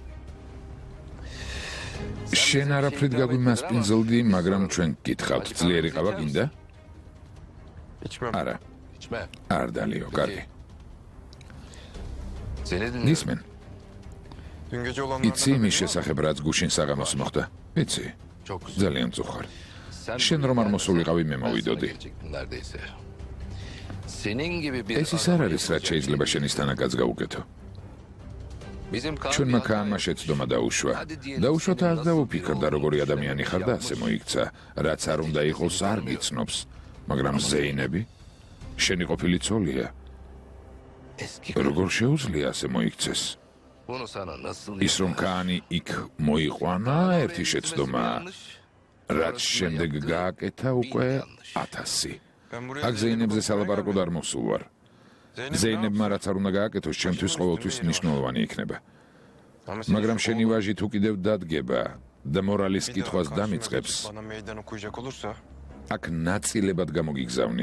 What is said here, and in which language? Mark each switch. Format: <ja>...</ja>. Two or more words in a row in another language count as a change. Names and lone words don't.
<ka>შენ არაფრით გაგვიმასპინძლდი, მაგრამ ჩვენ გითხავთ, ძლიერი ყავა გინდა? არა,</ka> <tr>İçme.</tr> <ka>არ დალიო, კარგი.</ka> <tr>Seni dinliyorum.</tr> <ka>ისმენ, იცი იმის შესახებ, რაც გუშინ საღამოს მოხდა? იცი,</ka> <tr>Çok güzel.</tr> <ka>ძალიან წუხარ.</ka> <tr>Sen</tr> <ka>შენ რომ არ მოსულიყავი, მე</ka> <tr>ben sana</tr> <ka>მოვიდოდი.</ka> <tr>gelecektim neredeyse. Senin gibi bir</tr> <ka>ეს ის არ არის, რაც შეიძლება შენისთანაკაც გაუკეთო.</ka> <tr>Bizim</tr> <ka>ჩვენმა ქაანმა შეცდომა დაუშვა. დაუშვათ არ დაუფიქრდა, როგორი ადამიანი ხარ და ასე მოიქცა. რაც არ უნდა იყოს, არ გიცნობს. მაგრამ ზეინები? შენი ყოფილი ცოლია.</ka> <tr>eski</tr> <ka>როგორ შეუძლია ასე მოიქცეს?</ka> <tr>bunu sana nasıl</tr> <ka>ის რომ ქაანი იქ მოიყვანა, ერთი შეცდომა, რაც შემდეგ გააკეთა უკვე 1000. აქ ზეინებზე სალაპარაკოდ არ მოსულ ვარ. ზეინებმა რაც არ უნდა გააკეთოს, ჩემთვის ყოველთვის მნიშვნელოვანი იქნება. მაგრამ შენი ვაჟი თუ კიდევ დადგება და მორალის კითხვას დამიწყებს, აქ ნაწილებად გამოგიგზავნი.</ka>